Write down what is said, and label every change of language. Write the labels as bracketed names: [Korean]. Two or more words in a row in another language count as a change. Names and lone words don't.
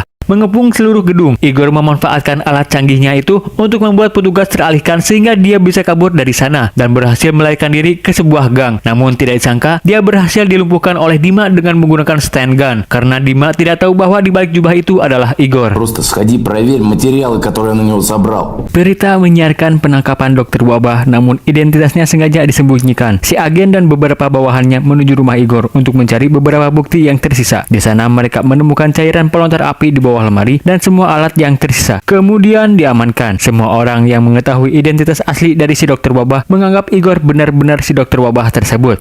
[Indonesian] Mengepung seluruh gedung, Igor memanfaatkan alat canggihnya itu untuk membuat petugas teralihkan sehingga dia bisa kabur dari sana dan berhasil melarikan diri ke sebuah gang. Namun tidak disangka, dia berhasil dilumpuhkan oleh Dima dengan menggunakan [English] stand gun, [Indonesian] karena Dima tidak tahu bahwa di balik jubah itu adalah Igor. [Russian] Просто сходи, проверь материалы, которые я на него собрал. [Indonesian] Berita menyiarkan penangkapan dokter wabah, namun identitasnya sengaja disembunyikan. Si agen dan beberapa bawahannya menuju rumah Igor untuk mencari beberapa bukti yang tersisa. Di sana mereka menemukan cairan pelontar api di bawah lemari dan semua alat yang tersisa. Kemudian diamankan. Semua orang yang mengetahui identitas asli dari si dokter wabah menganggap Igor benar-benar si dokter wabah tersebut.